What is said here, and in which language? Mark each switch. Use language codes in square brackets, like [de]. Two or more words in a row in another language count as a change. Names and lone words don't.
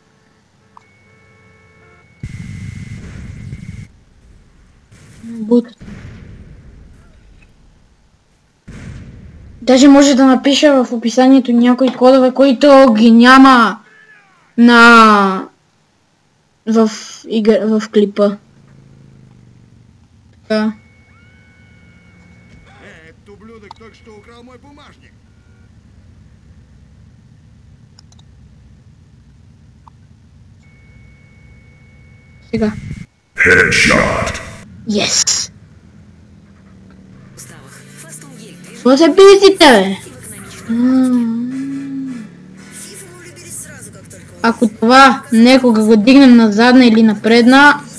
[bg] Бутата. Даже може да напиша в описанието някои кодове, които ги няма в клипа. Така. [ru] Этот ублюдок только что украл мой бумажник. [bg] Сега. Headshot. Yes! Какво се пизите, бе? Ако това некога го дигнем на задна или на предна...